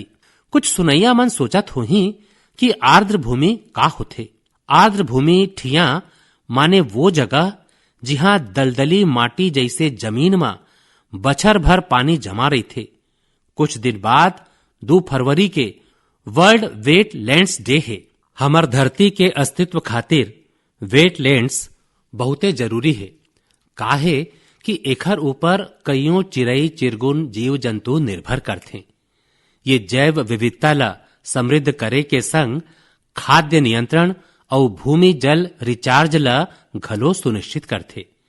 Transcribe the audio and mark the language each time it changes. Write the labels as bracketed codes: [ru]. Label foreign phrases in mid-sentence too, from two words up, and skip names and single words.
[hne] कुछ सुनैया मन सोचत होही कि आर्द्र भूमि का होथे। आर्द्र भूमि ठिया माने वो जगह जिहां दलदली माटी जैसे जमीन में बछर भर पानी जमा रही थे, कुछ दिन बाद 2 फरवरी के वर्ल्ड वेटलैंड्स डे है। हमर धरती के अस्तित्व खातिर वेटलैंड्स बहुते जरूरी है। काहे कि एकर ऊपर कईयों चिड़ई चिरगुन जीव जंतु निर्भर करते। ये जैव विविधता ला समृद्ध करे के संग खाद्य नियंत्रण और भूमि जल रिचार्ज ला घलो सुनिश्चित करते।